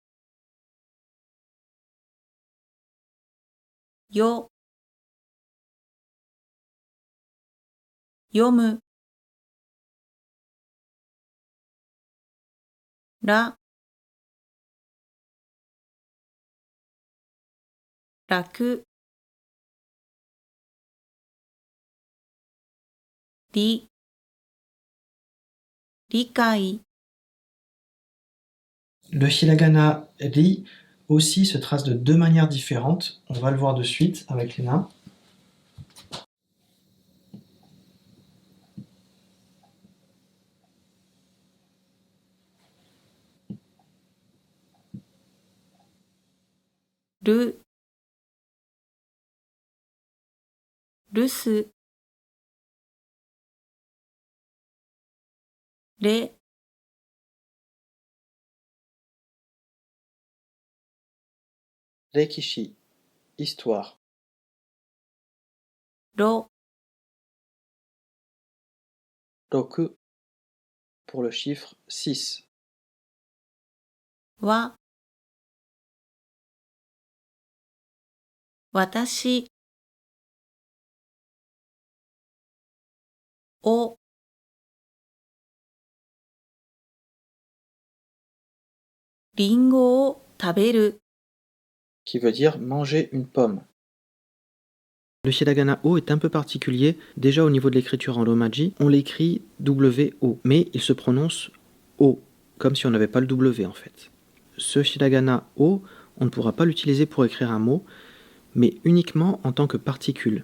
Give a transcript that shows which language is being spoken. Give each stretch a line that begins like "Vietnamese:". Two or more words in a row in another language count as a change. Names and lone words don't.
Japanese: よ、読む、ら、楽、り、理解、
French: Le hiragana ri aussi se trace de deux manières différentes. On va le voir de suite avec les nains.
Japanese: る、留守、れ、 Rekishi,
French: histoire.
Japanese: ろ、
French: Roku, pour le chiffre 6.
Japanese: わ、私、お、りんごを食べる、
French: Qui veut dire manger une pomme. Le hiragana O est un peu particulier. Déjà au niveau de l'écriture en romaji, on l'écrit W-O, mais il se prononce O, comme si on n'avait pas le W en fait. Ce hiragana O, on ne pourra pas l'utiliser pour écrire un mot, mais uniquement en tant que particule.